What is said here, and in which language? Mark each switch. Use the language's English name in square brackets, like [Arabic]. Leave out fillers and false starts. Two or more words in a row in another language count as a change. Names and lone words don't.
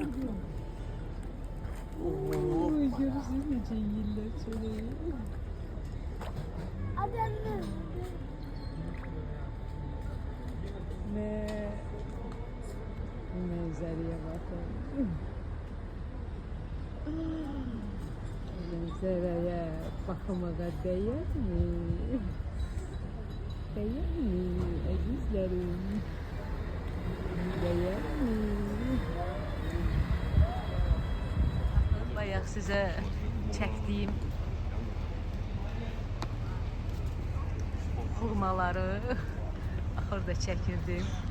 [Azerbaijani] Ooo, görürsünüz nece yiyirler şöyle. [Turkish] Hadi anne. Ve manzaraya bakın. [Azerbaijani] baxmağa dəyərmi? Dəyərmi, əzizlərim? Dəyərmi? Bayaq sizə çəkdiyim xurmaları axırda çəkirdim.